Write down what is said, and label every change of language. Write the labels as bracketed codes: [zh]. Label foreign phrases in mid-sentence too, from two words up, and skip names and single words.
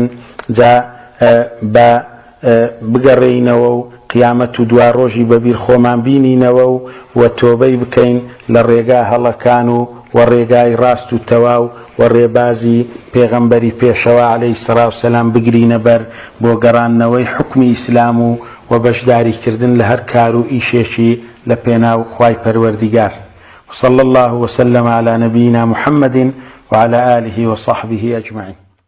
[ckb] جا بە بگەڕێینەوە و قیامەت و دوا ڕۆژی بەبیر خۆمان بینینەوە و تۆبەی بکەین لە ڕێگا هەڵەکان و ڕێگای ڕاست و تەواو و ڕێبازی پێغەمبەری پێشەوە [ar] عەلەیهی السەڵاتو وەسەلام [ckb] بگرینە بەر بۆ گەڕانەوەی حکمی ئیسلام و بەشداریکردن لە هەر کار و ئیشێکی لە پێناو خوای پەروەردیگار. [ar] وصلى الله وسلم على نبينا محمد وعلى آله وصحبه أجمعين.